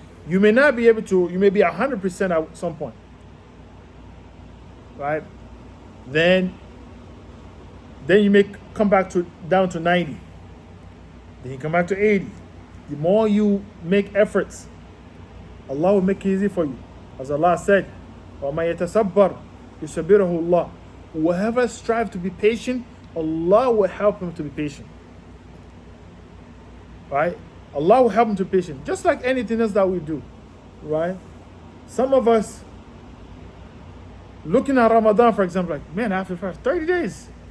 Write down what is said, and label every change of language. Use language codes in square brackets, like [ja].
[en] You may not be able to, you may be 100% at some point. Right? Then you may come back down to 90. Then you come back to 80. The more you make efforts, Allah will make it easy for you. As Allah said, [ar] وَمَا يَتَصَبَّرْ يُصَبِّرُهُ اللَّهُ. [en] Whoever strives to be patient, Allah will help him to be patient. Right? Allah will help him to be patient. Just like anything else that we do. Right? Some of us, looking at Ramadan, for example, like, man, I have to fast 30 days.